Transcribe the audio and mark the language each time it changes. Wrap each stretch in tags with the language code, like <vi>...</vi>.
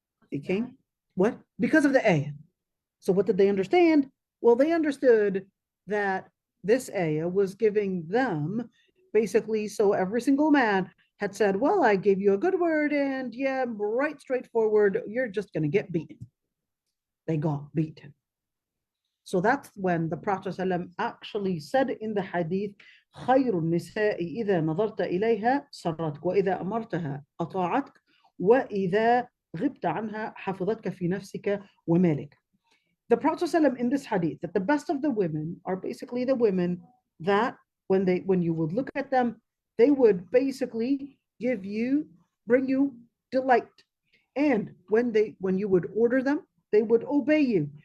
<en>They came, what? Because of the ayah. So what did they understand? Well, they understood that this ayah was giving them basically, so every single man had said, well, I gave you a good word, and yeah, right, straightforward, you're just going to get beaten. They got beaten.</en> <ar>So that's when the Prophet ﷺ actually said in the hadith, خير النساء إذا نظرت إليها سرتك وإذا أمرتها أطاعتك وإذا غبت عنها حفظتك في نفسك ومالك.</ar> <en>The Prophet ﷺ in this hadith, that the best of the women are basically the women that when you would look at them, they would basically bring you delight. And when you would order them, they would obey you.</en>